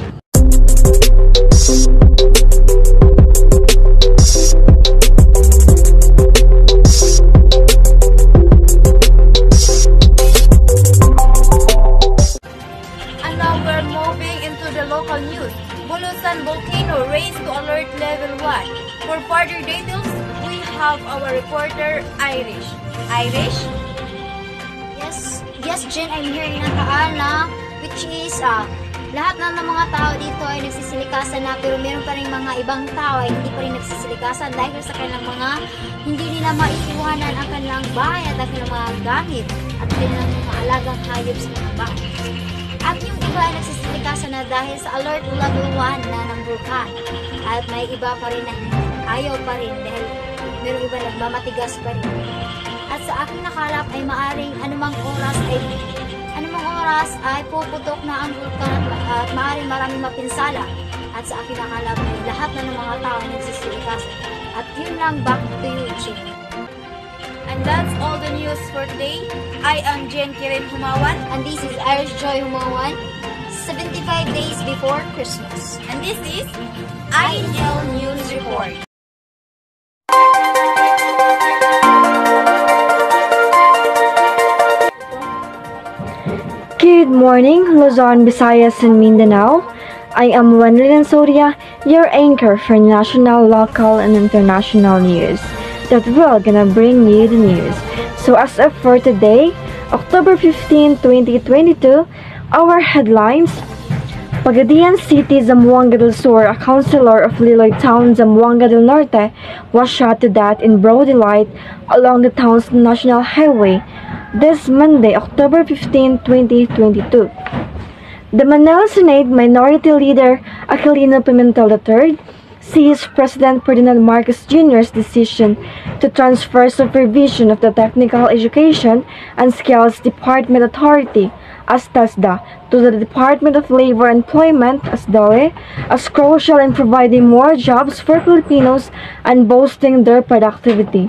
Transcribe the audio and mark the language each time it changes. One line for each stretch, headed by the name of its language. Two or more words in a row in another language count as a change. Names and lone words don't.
English: And now we're moving into the local news. Bulusan volcano raised to alert level 1. For further details, we have our reporter Irish. Irish? Yes, Jen, I'm here in Nakaana, which is
Filipino: lahat ng mga tao dito ay nagsisilikasan na, pero meron pa rin mga ibang tao ay hindi pa rin nagsisilikasan dahil sa kanilang mga hindi nila maiiwanan ang kanilang bahay at ang kanilang mga gamit at kanilang mga alagang hayop sa mga bahay. At yung iba ay nagsisilikasan na dahil sa
English: alert level 1
Filipino: na ng vulkan. At may iba pa rin na ayaw pa rin dahil meron iba nagmamatigas pa rin. At sa aking nakalap ay maaring anumang oras bukas ay puputok na ang vulkan at maaaring maraming mapinsala. At sa akin akalab ay lahat na ng mga tao nagsisilikas. At yun lang,
English: back to you, Chief. And that's all the news for today. I am Jen Kirin Humawan. And this is Irish Joy Humawan. 75 days before Christmas. And this is INL News Report. Good morning, Luzon, Visayas, and Mindanao. I am Wendelin Soria, your anchor for national, local, and international news that will gonna bring you the news. So as of for today, October 15, 2022, our headlines: Pagadian City, Zamboanga del Sur, a councilor of Liloy Town, Zamboanga del Norte, was shot to death in broad daylight along the town's national highway this Monday, October 15, 2022. The Manila Senate Minority Leader Aquilino Pimentel III sees President Ferdinand Marcos Jr.'s decision to transfer supervision of the Technical Education and Skills Department Authority as TESDA to the Department of Labor and Employment as DOLE as crucial in providing more jobs for Filipinos and boosting their productivity.